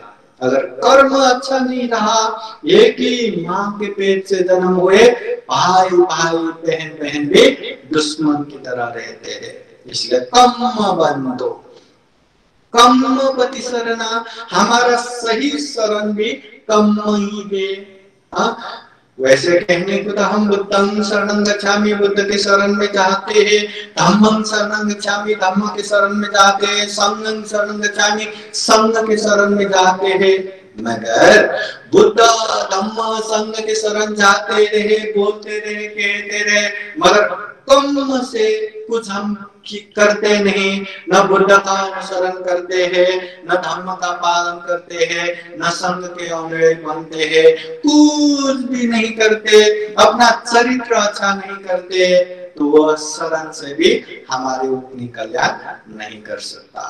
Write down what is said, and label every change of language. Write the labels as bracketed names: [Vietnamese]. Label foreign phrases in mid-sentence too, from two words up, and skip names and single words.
[Hindi] अगर कर्म अच्छा नहीं रहा, एक ही माँ के पेट से जन्म हुए, भाई भाई बहन बहन भी दुश्मन की तरह रहते हैं। इसलिए [Pali] कर्म बंधु, कर्म पति शरणा, [Hindi] हमारा सही शरण भी कर्म ही है। वैसे कहने को तो हम [Pali] बुद्धं शरणं गच्छामि, [Hindi] बुद्ध के शरण में जाते हैं, [Pali] धम्मं शरणं गच्छामि, [Hindi] धम्म के शरण में जाते हैं, [Pali] संघं शरणं गच्छामि, [Hindi] संघ के शरण में जाते हैं। मगर बुद्ध धम्म संघ के शरण जाते रहे, बोलते रहे, कहते रहे, मगर कर्म से कुछ हम करते नहीं। न बुद्ध का अनुसरण करते हैं, न धर्म का पालन करते हैं, न संघ के अनुयायी बनते हैं, कुछ भी नहीं करते, अपना चरित्र अच्छा नहीं करते, तो वह शरण से भी हमारे उतनी कल्याण नहीं कर सकता।